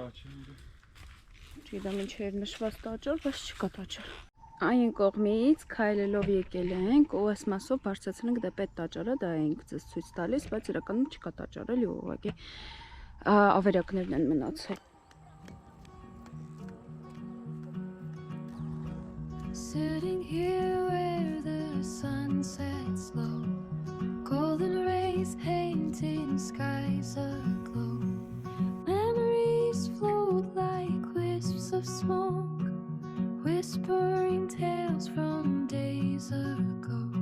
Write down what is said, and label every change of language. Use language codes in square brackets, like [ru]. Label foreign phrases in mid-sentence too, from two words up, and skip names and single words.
[hy] Չգիտեմ ինչ էր նշված տաճար, բայց չկա տաճար։ Այն կողմից քայլելով եկել ենք ու այս մասով բարձրացել ենք դեպի տաճարը, դա ենք ձեզ ցույց տալիս, բայց իրականում չկա տաճար էլի, ուղղակի ավերակներն են մնացել։ [en] Sitting here where the sun sets low, golden rays painting skies aglow. Memories float like wisps of smoke, whispering tales from days ago.